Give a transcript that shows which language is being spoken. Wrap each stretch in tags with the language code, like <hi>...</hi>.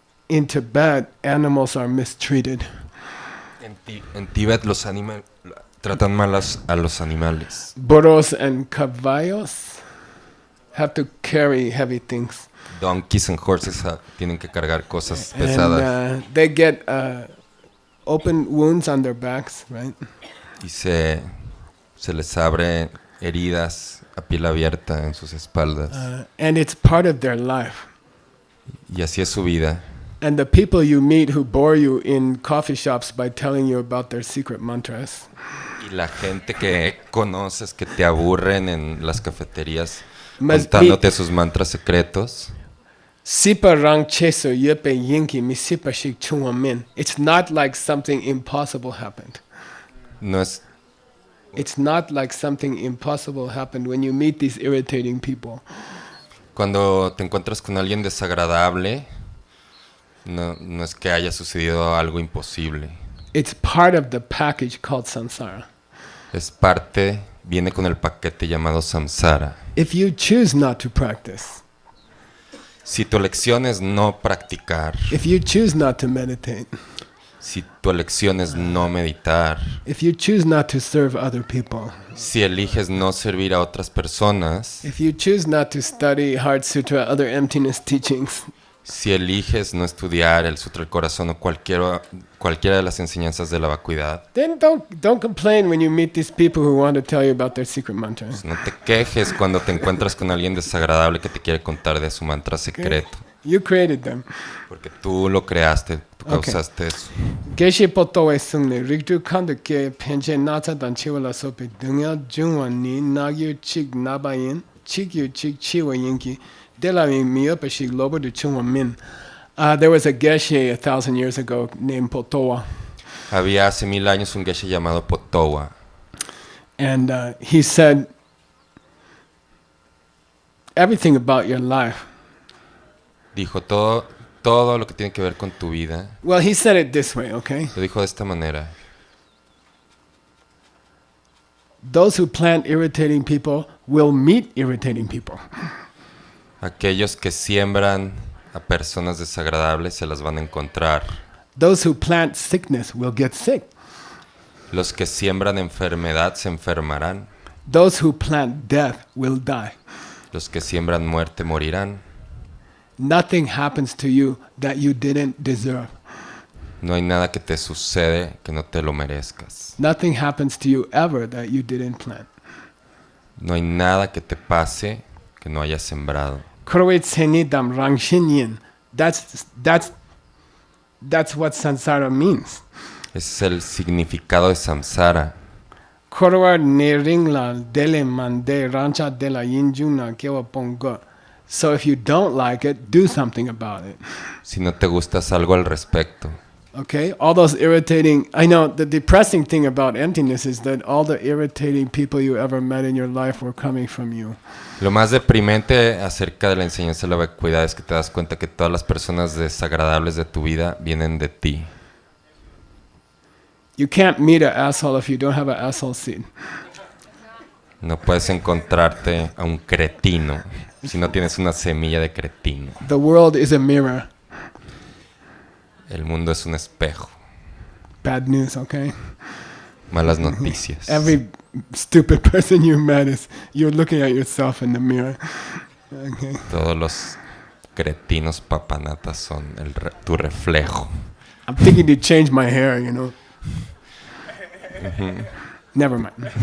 <en>In Tibet, animals are mistreated.</en> <es>En Tíbet los tratan mal a los animales.</es> <en>Burros and caballos have to carry heavy things. Donkeys and horses</en> <es>tienen que cargar cosas pesadas.</es> <en>And they get open wounds on their backs, right?</en> <es>Y se les abre heridas a piel abierta en sus espaldas.</es> <en>And it's part of their life.</en> <es>Y así es su vida.</es> <en>And the people you meet who bore you in coffee shops by telling you about their secret mantras.</en> <es>Y la gente que conoces que te aburren en las cafeterías</es> <en>Must</en> <es>contándote sus mantras secretos. Sipa rang cheso yepe yinki mi sipa shik chungwa min.</es> <en>It's not like something impossible happened.</en> <es>No es,</es> <en>It's not like something impossible happened when you meet these irritating people.</en> <es>cuando te encuentras con alguien desagradable, no es que haya sucedido algo imposible.</es> <en>It's part of the package called samsara.</en> <es>Es parte, viene con el paquete llamado samsara.</es> <en>If you choose not to practice,</en> <es>Si tu elección es no practicar,</es> <en>if you choose not to meditate,</en> <es>si tu elección es no meditar,</es> <en>if you choose not to serve other people,</en> <es>si eliges no servir a otras personas,</es> <en>if you choose not to study Heart Sutra, other emptiness teachings,</en> <es>si eliges no estudiar el Sutra del Corazón o cualquiera de las enseñanzas de la vacuidad,</es> <en>then don't complain when you meet these people who want to tell you about their secret mantras.</en> <es>no te quejes cuando te encuentras con alguien desagradable que te quiere contar de su mantra secreto.</es> <en>You created them.</en> <es>Porque tú lo creaste, tú</es> <en>Okay.</en> <es>causaste eso. Geshe Potowe Sungne, Rigdu Kanda Ke Penche Nata Dan Chiwala Sope, Dunya Jungwa Ni, Nagyu Chik Nabayin, Chikyu Chik Chiwa Yinki, Delami Miopa Shik Lobo de Chungwa Min.</es> <en>There was a Geshe 1,000 years ago named Potowa,</en> <es>Había hace 1000 años un Geshe llamado Potowa.</es> <en>and he said, everything about your life.</en> <es>Dijo todo lo que tiene que ver con tu vida.</es> <en>Well, he said it this way, okay?</en> <es>Lo dijo de esta manera.</es> <en>Those who plant irritating people will meet irritating people.</en> <es>Aquellos que siembran a personas desagradables se las van a encontrar.</es> <en>Those who plant sickness will get sick.</en> <es>Los que siembran enfermedad se enfermarán.</es> <en>Those who plant death will die.</en> <es>Los que siembran muerte morirán.</es> <en>Nothing happens to you that you didn't deserve.</en> <es>No hay nada que te sucede que no te lo merezcas.</es> <en>Nothing happens to you ever that you didn't plant.</en> <es>No hay nada que te pase que no hayas sembrado. Korowet senidam rangshinyin.</es> <en>That's what samsara means.</en> <es>Ese es el significado de samsara. Korowar ne ringla dele mande rancha de la yinjuna kewa pongo.</es> <en>So if you don't like it, do something about it.</en> <es>Si no te gustas algo al respecto.</es> <en>Okay? All those irritating... I know the depressing thing about emptiness is that all the irritating people you ever met in your life were coming from you.</en> <es>Lo más deprimente acerca de la enseñanza de la vacuidad es que te das cuenta que todas las personas desagradables de tu vida vienen de ti.</es> <en>You can't meet an asshole if you don't have an asshole seed.</en> <es>No puedes encontrarte a un cretino si no tienes una semilla de cretino.</es> <en>The world is a mirror.</en> <es>El mundo es un espejo.</es> <en>Bad news, okay?</en> <es>Malas noticias.</es> <en>Every stupid person you met is you're looking at yourself in the mirror. Okay.</en> <es>Todos los cretinos papanatas son tu reflejo.</es> <en>I'm thinking to change my hair, you know. Never mind.</en>